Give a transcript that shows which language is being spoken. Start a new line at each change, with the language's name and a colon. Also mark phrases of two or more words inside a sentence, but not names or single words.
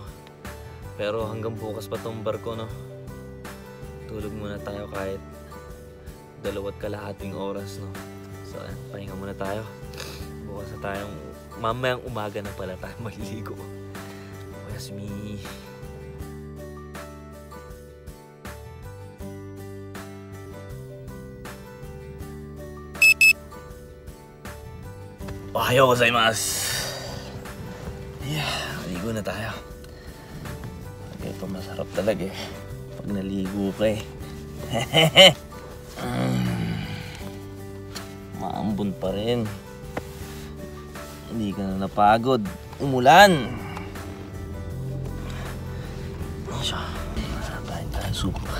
Filipino: Pero hanggang bukas pa tong barko, no? Tulog muna tayo kahit 2.5 oras, no? So, pahinga muna tayo. Bukas na tayong mamayang umaga na pala tayo maliligo. Yasmi.
Japanese: おはようございます.
Filipino: Yeah, maligo na tayo. Ito masarap talaga eh. pag naligo ka eh. Maambon pa rin. Hindi ka na napagod. Umulan. Kain tayo soup.